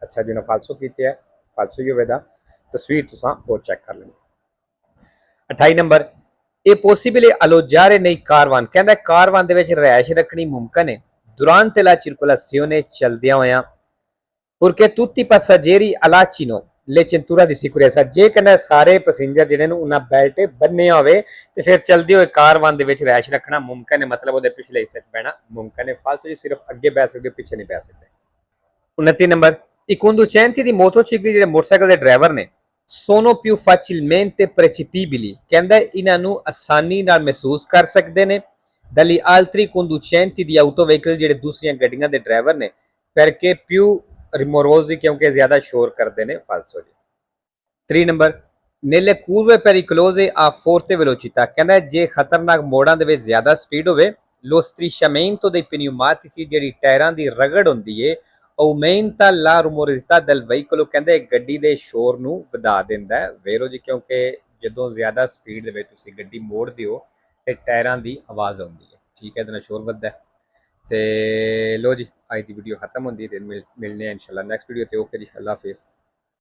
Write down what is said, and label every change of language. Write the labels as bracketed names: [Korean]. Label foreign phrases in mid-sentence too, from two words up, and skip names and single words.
[Punjabi] ਅੱਛਾ ਜਿਹਨੇ ਫਾਲਸੋ ਕੀਤੀ ਹੈ ਫਾਲਸੋ ਹੀ ਹੋਵੇਗਾ ਤਸਵੀਰ ਤੁਸੀਂ ਉਹ ਚੈੱਕ ਕਰ ਲੈਣੀ। 28 ਨੰਬਰ ਇਹ ਪੋਸੀਬਲ ਹੈ [Italian] alloggiare nei [Punjabi] ਕਾਰਵਾਨ ਕਹਿੰਦਾ ਕਾਰਵਾਨ ਦੇ ਵਿੱਚ ਰਿਹਾਇਸ਼ ਰੱਖਣੀ ਮੁਮਕਨ ਹੈ [Italian] durante la circolazione [Punjabi] ਚਲਦਿਆਂ ਹੋਇਆਂ [Italian] perché tutti i passeggeri allacino le cinture di sicurezza [Punjabi] ਜੇ ਕਹਿੰਦਾ ਸਾਰੇ ਪੈਸੇਂਜਰ ਜਿਹੜੇ ਨੂੰ ਉਹਨਾਂ ਬੈਲਟ ਬੰਨਿਆ ਹੋਵੇ ਤੇ ਫਿਰ ਚਲਦੇ ਹੋਏ ਕਾਰਵਾਨ ਦੇ ਵਿੱਚ ਰਿਹਾਇਸ਼ ਰੱਖਣਾ ਮੁਮਕਨ ਹੈ ਮਤਲਬ ਉਹਦੇ ਪਿਛਲੇ ਹਿੱਸੇ 'ਚ ਬਹਿਣਾ ਮੁਮਕਨ ਹੈ। ਫਾਲਤੂ ਜੀ ਸਿਰਫ ਅੱਗੇ ਬਹਿ ਸਕਦੇ ਹੋ ਪਿੱਛੇ ਨਹੀਂ ਬਹਿ ਸਕਦੇ। 29 ਨੰਬਰ [Italian] i conducenti di motocicli [Punjabi] ਜਿਹੜੇ ਮੋਟਰਸਾਈਕਲ ਦੇ ਡਰਾਈਵਰ ਨੇ [Italian] sono più facilmente percepibili [Punjabi] ਕਹਿੰਦਾ ਇਹਨਾਂ ਨੂੰ ਆਸਾਨੀ ਨਾਲ ਮਹਿਸੂਸ ਕਰ ਸਕਦੇ ਨੇ [Italian] dagli altri conducenti di autoveicoli [Punjabi] ਜਿਹੜੇ ਦੂਸਰੀਆਂ ਗੱਡੀਆਂ ਦੇ ਡਰਾਈਵਰ ਨੇ [Italian] perché più rumorosi [Punjabi] ਕਿਉਂਕਿ ਜ਼ਿਆਦਾ ਸ਼ੋਰ ਕਰਦੇ ਨੇ। ਫਾਲਸੋ ਜੀ। 3 ਨੰਬਰ [Italian] nelle curve pericolose a forte velocità [Punjabi] ਕਹਿੰਦਾ ਜੇ ਖਤਰਨਾਕ ਮੋੜਾਂ ਦੇ ਵਿੱਚ ਜ਼ਿਆਦਾ ਸਪੀਡ ਹੋਵੇ [Italian] lo strisciamento dei pneumatici [Punjabi] ਜਿਹੜੀ ਟਾਇਰਾਂ ਦੀ ਰਗੜ ਹੁੰਦੀ ਏ [Italian] aumenta la rumorosità del veicolo [Punjabi] ਕਹਿੰਦਾ ਇਹ ਗੱਡੀ ਦੇ ਸ਼ੋਰ ਨੂੰ ਵਧਾ ਦਿੰਦਾ ਹੈ ਵੇਰੋ ਜੀ ਕਿਉਂਕਿ ਜਦੋਂ ਜ਼ਿਆਦਾ ਸਪੀਡ ਦੇ ਵਿੱਚ ਤੁਸੀਂ ਗੱਡੀ ਮੋੜਦੇ ਹੋ ਤੇ ਟਾਇਰਾਂ ਦੀ ਆਵਾਜ਼ ਆਉਂਦੀ ਹੈ। ਠੀਕ ਹੈ, ਇਹਦੇ ਨਾਲ ਸ਼ੋਰ ਵੱਧਦਾ ਹੈ। ਤੇ ਲੋ ਜੀ ਅੱਜ ਦੀ ਵੀਡੀਓ ਖਤਮ ਹੁੰਦੀ ਹੈ ਤੇ ਮਿਲਨੇ ਆ ਇਨਸ਼ਾਅੱਲਾ ਨੈਕਸਟ ਵੀਡੀਓ ਤੇ। ਓਕੇ ਜੀ, ਅੱਲਾ ਹਾਫਿਜ਼।